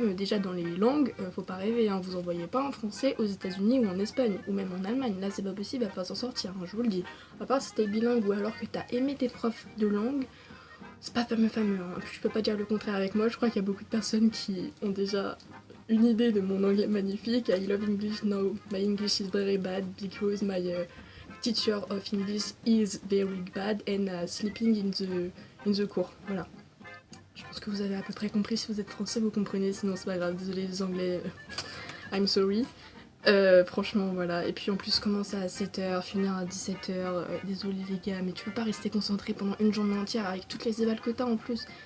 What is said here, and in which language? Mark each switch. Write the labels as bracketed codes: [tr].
[fr] Déjà, dans les langues, faut pas rêver, hein, vous envoyez pas un français aux États-Unis ou en Espagne, ou même en Allemagne. Là, c'est pas possible, elle va pas s'en sortir, hein, je vous le dis. À part si t'es bilingue ou alors que t'as aimé tes profs de langue, c'est pas fameux. Hein. Puis je peux pas dire le contraire avec moi, je crois qu'il y a beaucoup de personnes qui ont déjà une idée de mon anglais magnifique. [en] I love English, no, my English is very bad because my teacher of English is very bad and sleeping in the cours. [fr] Voilà. Je pense que vous avez à peu près compris, si vous êtes français vous comprenez, sinon c'est pas grave, désolé les anglais, [en] I'm sorry. [fr] Franchement voilà, et puis en plus commencer à 7h, finir à 17h, désolé les gars, mais tu peux pas rester concentré pendant une journée entière avec toutes les évals que t'as en plus.